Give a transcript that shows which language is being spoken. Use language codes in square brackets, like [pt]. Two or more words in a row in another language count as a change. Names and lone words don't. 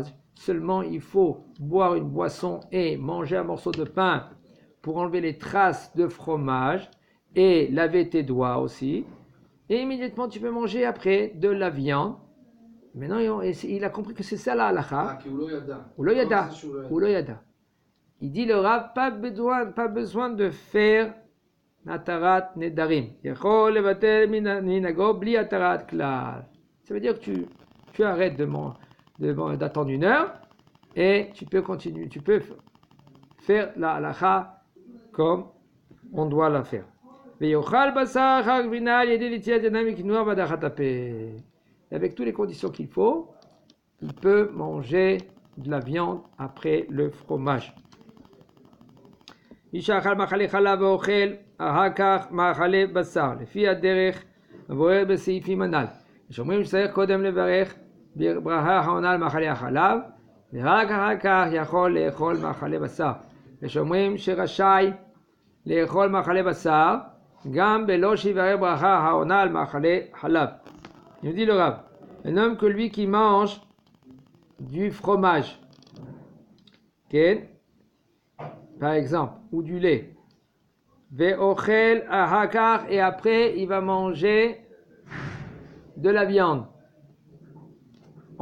[fr] Seulement, il faut boire une boisson et manger un morceau de pain pour enlever les traces de fromage et laver tes doigts aussi. Et immédiatement, tu peux manger après de la viande. Maintenant, il a compris que c'est ça la halakha. [he] הוא לא ידע. [fr] Il dit, le Rav, pas besoin de faire [he] התרת נדרים. יכול לבטל מנהגו בלי התרת כלל. [fr] Ça veut dire que tu arrêtes d'attendre 1 heure et tu peux continuer, tu peux faire la halakha comme on doit la faire. Avec toutes les conditions qu'il faut, il peut manger de la viande après le fromage. [he] מי שאכל מאכלי חלב ואוכל אחר כך מאכלי בשר, לפי הדרך מבואר בסעיפים הנ"ל. יש אומרים שצריך קודם לברך ברכה העונה על מאכלי החלב, ורק אחר כך יכול לאכול מאכלי בשר. יש אומרים שרשאי לאכול מאכלי בשר, גם בלא שיברך ברכה העונה על מאכלי חלב. [fr] Il dit le Rav, un homme que lui qui mange du fromage, par exemple, ou du lait, [he] ואוכל אחר כך, [fr] et après il va manger de la viande.